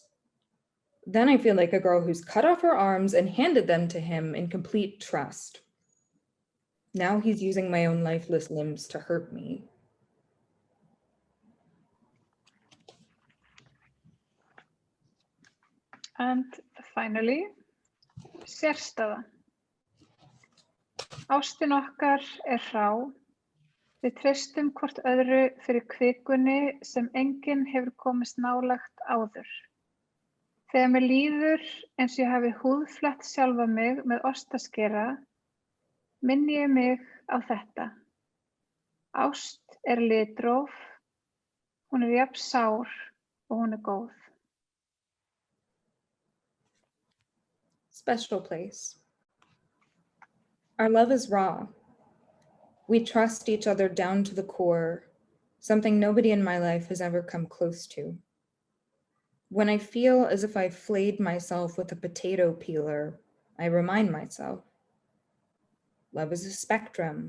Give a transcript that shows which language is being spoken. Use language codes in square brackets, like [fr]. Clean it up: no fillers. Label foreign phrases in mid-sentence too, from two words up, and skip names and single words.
[en] Then I feel like a girl who's cut off her arms and handed them to him in complete trust. Now he's using my own lifeless limbs to hurt me. And finally, [is] sérstaða. Ástin okkar hrá. Við treystum hvort öðru fyrir kvikunni sem enginn hefur komist nálægt áður. Þegar mér líður eins og ég hafi húðflett sjálfa mig með ostaskera, minni ég mig á þetta. Ást litróf, hún jafn sár og hún góð. [en] Special place. Our love is raw. We trust each other down to the core, something nobody in my life has ever come close to. When I feel as if I've flayed myself with a potato peeler, I remind myself, love is a spectrum.